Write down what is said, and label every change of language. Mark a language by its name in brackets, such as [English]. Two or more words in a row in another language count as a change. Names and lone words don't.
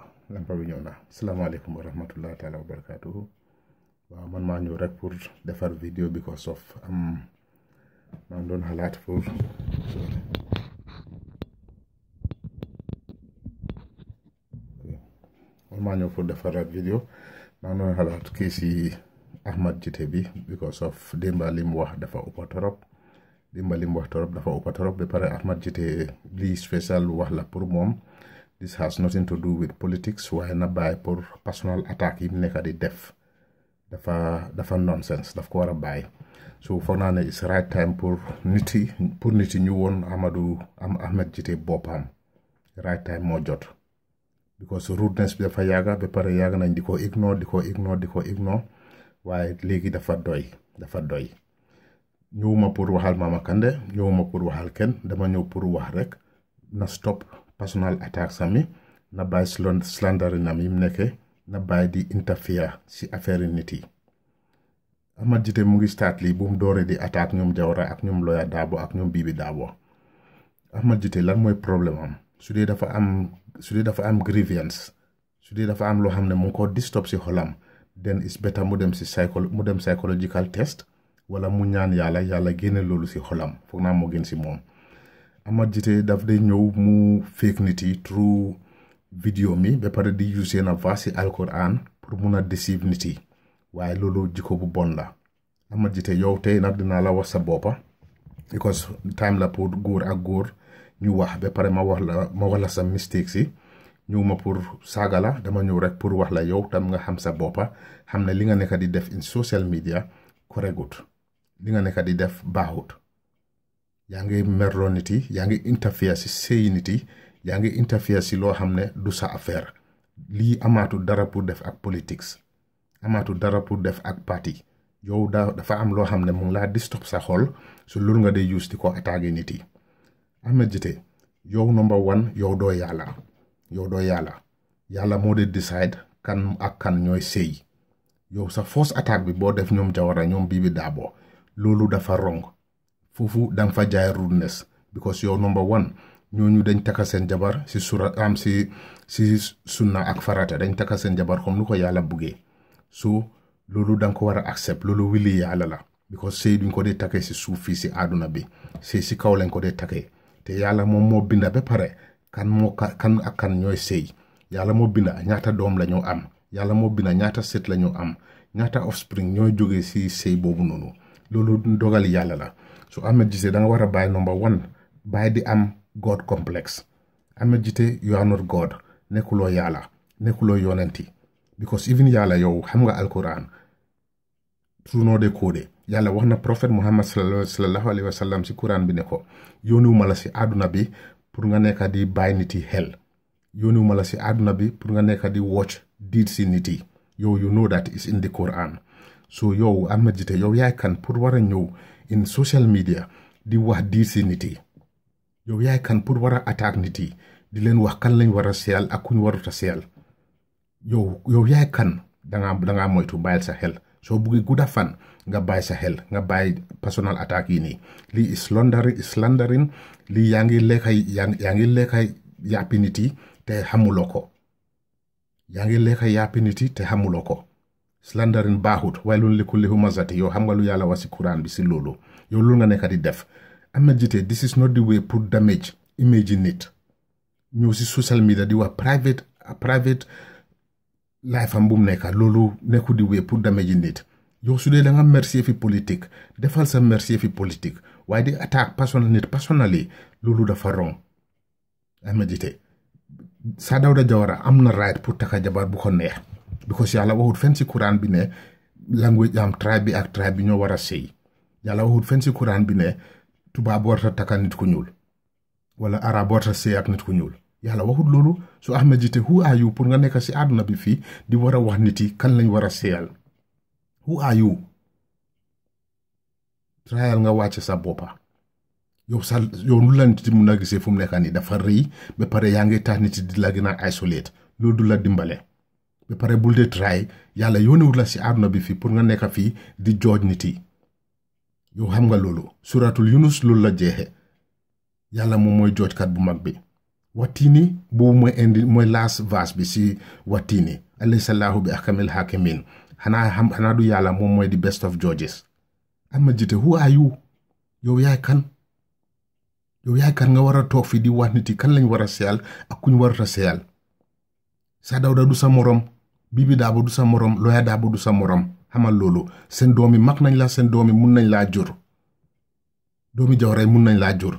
[Wolof] lampa bi ñëw na [Arabic] السلام عليكم ورحمة الله تعالى وبركاته [Wolof] waaw man maa ñëw rek pour defar vidéo [English] because of [Wolof] maa ngi doon xalaat pour man maa ñëw pour defaraat vidéo maa ngi doon xalaat kii si Ahmad Jite bi [English] because of [Wolof] démba li mu wax dafa ëppa torop dafa ëppa torop ba pare Ahmad Jite lii spécial wax la pour moom. [English] This has nothing to do with politics [Wolof] waaye na bàyyi pour [English] personal attack [Wolof] yi mu nekk di def dafa nonsense daf ko war a bàyyi so foog naa ne [English] it's right time [Wolof] pour nit yi ñu woon Ahmed Jite boppam [English] right time [Wolof] moo jot because rudeness bi dafa yàgga ba pare yàgg nañ di ko ignore waaye léegi dafa doy ñëwuma pour waxal Mama Kandeh ñëwuma pour waxal kenn dama ñëw pour wax rek na stop [English] personal attack [Wolof] sami na bàyyi slanderinam yi mu nekke na bàyyi di interfere si affaire nit yi Ahmad Jite mu ngi start lii bu mu dooree di attaque ñoom Jawara ak ñoom Lawyer Darboe ak ñoom Bibi Darboe Ahmad Jite lan mooy problème am su dee dafa am grievance su dee dafa am loo xam ne mu ngi ko disturb si xolam [English] then it's better [Wolof] mu dem [English] psychological test [Wolof] wala mu ñaan yàlla génne loolu si xolam foog naa moo gën si moom Ahmad Jite daf day ñëw mu fake nit yi through vidéo mi ba pare di use na verse si Alquran pour mun a deceive nit yi waaye loolu jikko bu bon la Ahmad Jite yow tey nag dinaa la wax sa boppa because time la pour góor ak góor ñu wax ba pare ma wax la sa mistake si ñëw ma pour saaga la dama ñëw rek pour wax la yow tam nga xam sa boppa xam ne li nga nekk di def [English] in social media [Wolof] correct li nga nekk di def baaxut yaa ngi merloo nit yi yaa ngi interfere si sëy nit yi yaa ngi interfere si loo xam ne du sa affaire lii amaatu dara pour def ak politics amaatu dara pour def ak parti yow dafa am loo xam ne mu ngi laa disturb sa xol su loolu nga dee use di ko attaquer nit yi Ahmed Jite yow [English] number one [Wolof] yow doo yàlla moo dee decide kan ak kan ñooy sëy yow sa first attaque bi boo def ñoom Jawara ñoom Bibi Darboe loolu dafa wrong foofu danga fa jaay rudeness because yow [English] number one [Wolof] ñooñu dañ takka seen jabar si si sunna ak farata dañ takka seen jabar comme lu ko yàlla buggee so loolu danga ko war a accept loolu wili yàlla la because sëy duñ ko dee takkee si suuf fii si àdduna bi sëy si kaw lañ ko dee takkee te yàlla moom moo binda ba pare kan ak kan ñooy sëy yàlla moo binda ñaata doom la ñu am yàlla moo binda ñaata sët la ñu am ñaata offspring ñooy jógee si sëy boobu noonu loolu dogal yàlla la so Ahmed Jite da nga war a bàyyi [English] number one [Wolof] bàyyi di am [English] God complex [Wolof] Ahmed Jite [English] you are not God [Wolof] nekkuloo yàlla nekkuloo yonenti because even yàlla yow xam nga Alquran tunoo de kóode yàlla wax na prophète Muhammad [Arabic] صلى الله عليه وسلم [Wolof] si Quran bi ne ko yónniwuma la si àdduna bi pour nga nekka di bàyyi nit yi xel yónniwuma la si àdduna bi pour nga nekka di watch diid si nit yi yow [English] you know that is in the Quran [Wolof] so yow Ahmed Jite yow yaay kan pour war a ñëw [English] in social media [Wolof] di wax diid si nit yi yow yaay kan pour war a attaque nit yi di leen wax kan lañ war a seyal ak kuñ warut a seyal yow yaay kan dangaa moytu bàyyil sa xel soo buggee gudda fan nga bàyyi sa xel nga bàyyi personal attaque yi nii lii slandering lii yaa ngi lekkay yàppi nit yi te xamuloo ko slandering baaxut [Arabic] ويل لكل همزة [Wolof] yow xam nga lu yàlla wax si Quran bi si loolu yow loolu nga nekk di def Ahmed Jite [English] this is not the way [Wolof] pour damage image nit ñëw si social media di wax [English] private life [Wolof] am bu mu nekk loolu nekku di way pour damage nit yow su dee da nga mercier fi politique defal sa mercier fi politique waaye di attaque personally loolu dafa wrong Ahmed Jite Sir Dawda Jawara am na right pour takka jabar bu ko neex because yàlla waxut fenn si Quran bi ne language am tribe bi ak tribe bi ñoo war a sëy yàlla waxut fenn si Quran bi ne tubaab warta takka nit ku ñuul wala arab warta sëy ak nit ku ñuul yàlla waxut loolu su Ahmed Jite [English] who are you [Wolof] pour nga nekk si àdduna bi fii di war a wax nit yi kan lañ war a sëyal [English] who are you [Wolof] trial nga wàcc sa boppa yow nu la nit mun a gisee fu mu nekk nii dafa rëy ba pare yaa ngi tax nit yi di la gën a isolate loolu du la dimbale ba pare bul dee try yàlla yónnewut la si àdduna bi fii pour nga nekk fii di jooj nit yi yow xam nga loolu suratul Yunus loolu la jeexe yàlla moom mooy joojkat bu mag bi watini boobu mooy last verse bi si watini [Arabic] أليس الله [Wolof] bi [Arabic] أحكم الحاكمين [Wolof] xanaa du yàlla moom mooy [English] the best of judges. Ahmed Jiteh who are you? [Wolof] yow yaay kan nga war a toog fii di wax nit yi kan lañ war a seyal ak kuñ warut a seyal. Sir Dawda du sa morom, Bibi Darboe du sa morom, Lawyer Darboe du sa morom. xamal loolu seen doom yi mag nañ la, seen doom yi mun nañ laa jur, doomi Jawara mun nañ laa jur.